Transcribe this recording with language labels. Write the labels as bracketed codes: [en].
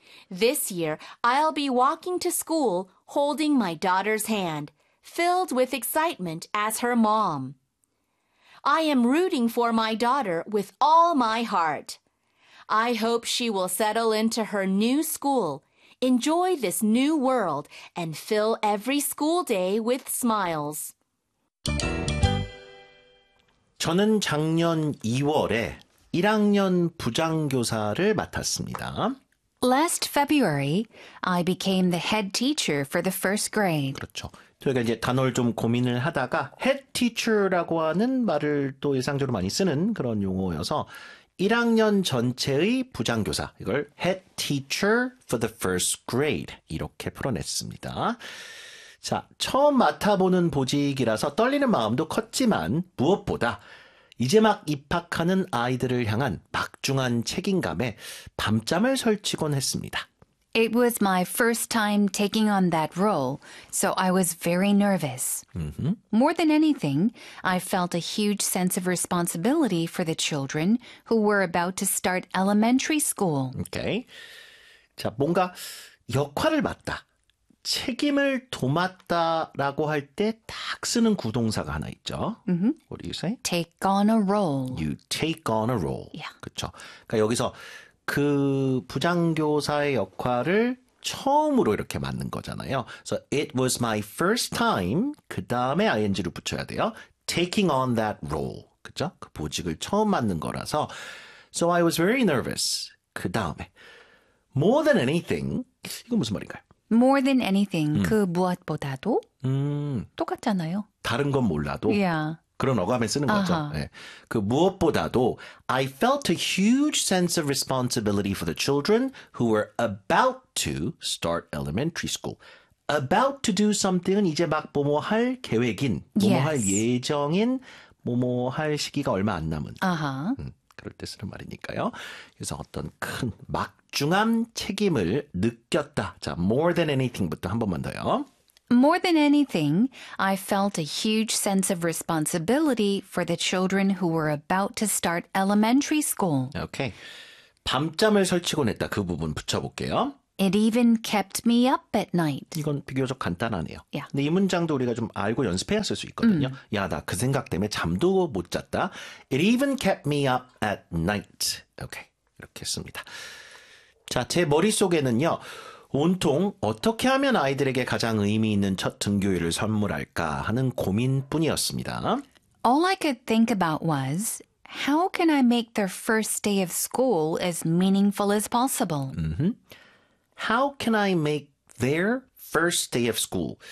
[en] This year, I'll be walking to school holding my daughter's hand, filled with excitement as her mom. I am rooting for my daughter with all my heart. I hope she will settle into her new school, enjoy this new world, and fill every school day with smiles. [ko] 저는 작년 2월에 1학년 부장교사를 맡았습니다. [en] Last February, I became the head teacher for the first grade. [ko] 그렇죠. 저희가 이제 단어를 좀 고민을 하다가 head teacher라고 하는 말을 또 일상적으로 많이 쓰는 그런 용어여서 1학년 전체의 부장교사, 이걸 head teacher for the first grade 이렇게 풀어냈습니다. 자, 처음 맡아보는 보직이라서 떨리는 마음도 컸지만 무엇보다 이제 막 입학하는 아이들을 향한 막중한 책임감에 밤잠을 설치곤 했습니다. [en] It was my first time taking on that role, so I was very nervous. More than anything, I felt a huge sense of responsibility for the children who were about to start elementary school. [ko] Okay. 자, 뭔가 역할을 맡다. 책임을 도맡다라고 할 때 딱 쓰는 구동사가 하나 있죠. [en] What do you say? Take on a role. You take on a role. Yeah. [ko] 그렇죠. 그러니까 여기서 그 부장교사의 역할을 처음으로 이렇게 맡는 거잖아요. [en] So it was my first time. [ko] 그 다음에 ing를 붙여야 돼요. [en] Taking on that role. [ko] 그렇죠? 그 보직을 처음 맡는 거라서. [en] So I was very nervous. [ko] 그 다음에. [en] More than anything. [ko] 이거 무슨 말인가요? [en] More than anything, [ko] 그 무엇보다도 똑같잖아요. 다른 건 몰라도 [en] yeah. [ko] 그런 어감에 쓰는 uh-huh. 거죠. 네. 그 무엇보다도 [en] I felt a huge sense of responsibility for the children who were about to start elementary school. About to do something [ko] 은 이제 막 뭐뭐할 계획인, 뭐뭐할 [en] yes. [ko] 예정인, 뭐뭐할 시기가 얼마 안 남은. Uh-huh. 그럴 때 쓰는 말이니까요. 그래서 어떤 큰 막 집중한 책임을 느꼈다. 자, [en] more than anything [ko] 부터 한 번만 더요. [en] More than anything, I felt a huge sense of responsibility for the children who were about to start elementary school. [ko] Okay. 밤잠을 설치곤 했다. 그 부분 붙여볼게요. [en] It even kept me up at night. [ko] 이건 비교적 간단하네요. [en] Yeah. [ko] 근데 이 문장도 우리가 좀 알고 연습해야 쓸 수 있거든요. 야, 나 그 생각 때문에 잠도 못 잤다. [en] It even kept me up at night. Okay. 이렇게 씁니다. [ko] 자, 제 머릿속에는요. 온통 어떻게 하면 아이들에게 가장 의미 있는 첫 등교일을 선물할까 하는 고민뿐이었습니다. [en] All I could think about was, how can I make their first day of school as meaningful as possible? How can I make their first day of school?